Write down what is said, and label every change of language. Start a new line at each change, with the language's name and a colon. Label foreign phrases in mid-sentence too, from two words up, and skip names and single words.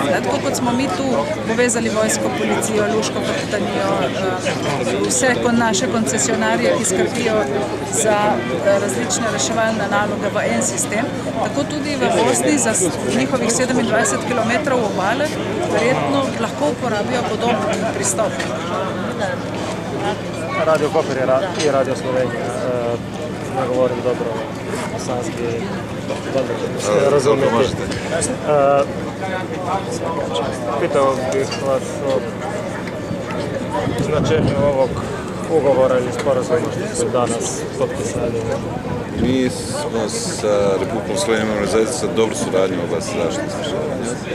Slovenian: Tako kot smo mi tu povezali vojsko, policijo, luško kapitanijo, vse naše koncesionarje, ki skrbijo za različne reševalne naloge v en sistem, tako tudi v Bosni za njihovih 27 km obale verjetno lahko uporabijo podoben pristop. Radio Koper je Radio Slovenija. Ne govorim dobro bosanski, razumete.
Bosnian: Pitao bih vas o značenju ovog ugovora ili sporazuma što ste danas potpisali. Mi smo sa Republikom Slovenijom imali zaista dobru suradnju u oblasti zaštite spašavanja.